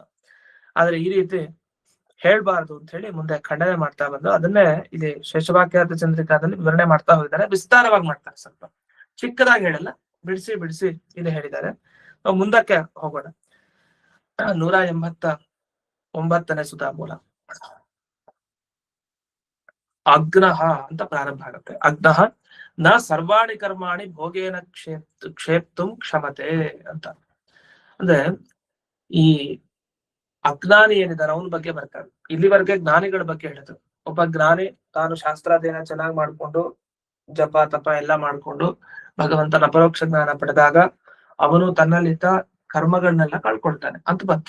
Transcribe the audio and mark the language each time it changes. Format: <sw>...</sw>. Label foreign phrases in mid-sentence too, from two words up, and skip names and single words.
<kn>ಆದ್ರೆ ಈ ರೀತಿ ಹೇಳ್ಬಾರ್ದು ಅಂತ ಹೇಳಿ ಮುಂದೆ ಖಂಡನೆ ಮಾಡ್ತಾ ಬಂದು ಅದನ್ನೇ ಇಲ್ಲಿ ಶೇಷವಾಕ್ಯಾರ್ಥ ಚಂದ್ರಿಕಾದಲ್ಲಿ ವಿವರಣೆ ಮಾಡ್ತಾ ಹೋಗಿದ್ದಾರೆ. ವಿಸ್ತಾರವಾಗಿ ಮಾಡ್ತಾರೆ, ಸ್ವಲ್ಪ ಚಿಕ್ಕದಾಗಿ ಹೇಳಲ್ಲ, ಬಿಡಿಸಿ ಬಿಡಿಸಿ ಇಲ್ಲಿ ಹೇಳಿದ್ದಾರೆ. ನಾವು ಮುಂದಕ್ಕೆ ಹೋಗೋಣ. 189ನೇ ಸುಧಾಮೂಲ. ಅಗ್ನಃ ಅಂತ ಪ್ರಾರಂಭ ಆಗುತ್ತೆ.</kn> <sa>ಅಗ್ನಃ ನ ಸರ್ವಾಣಿ ಕರ್ಮಾಣಿ ಭೋಗೇನ ಕ್ಷೇಪ್ತುಂ ಕ್ಷಮತೆ ಅಂತ.</sa> <kn>ಅಂದ್ರೆ ಈ ಅಜ್ಞಾನಿ ಏನಿದಾರೆ ಅವನ ಬಗ್ಗೆ ಬರ್ತಾರೆ. ಇಲ್ಲಿವರೆಗೆ ಜ್ಞಾನಿಗಳ ಬಗ್ಗೆ ಹೇಳಿದ್ರು. ಒಬ್ಬ ಜ್ಞಾನಿ ತಾನು ಶಾಸ್ತ್ರಾಧ್ಯಯನ ಚೆನ್ನಾಗಿ ಮಾಡ್ಕೊಂಡು ಜಪ ತಪ ಎಲ್ಲ ಮಾಡ್ಕೊಂಡು ಭಗವಂತನ ಅಪರೋಕ್ಷ ಜ್ಞಾನ ಪಡೆದಾಗ ಅವನು ತನ್ನಲ್ಲಿದ್ದ ಕರ್ಮಗಳನ್ನೆಲ್ಲ ಕಳ್ಕೊಳ್ತಾನೆ ಅಂತ ಬಂತು.</kn>